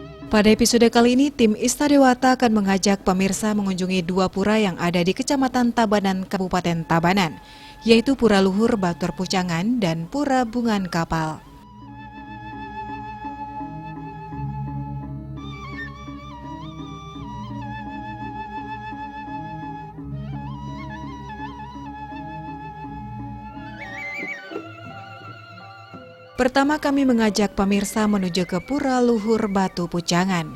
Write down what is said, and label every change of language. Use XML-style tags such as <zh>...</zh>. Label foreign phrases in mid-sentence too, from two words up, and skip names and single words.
<id>Pada episode kali ini, tim Istadewata akan mengajak pemirsa mengunjungi dua pura yang ada di Kecamatan Tabanan, Kabupaten Tabanan, yaitu Pura Luhur Batur Pucangan dan Pura Bungan Kapal. Pertama kami mengajak pemirsa menuju ke Pura Luhur Batu Pucangan.</id>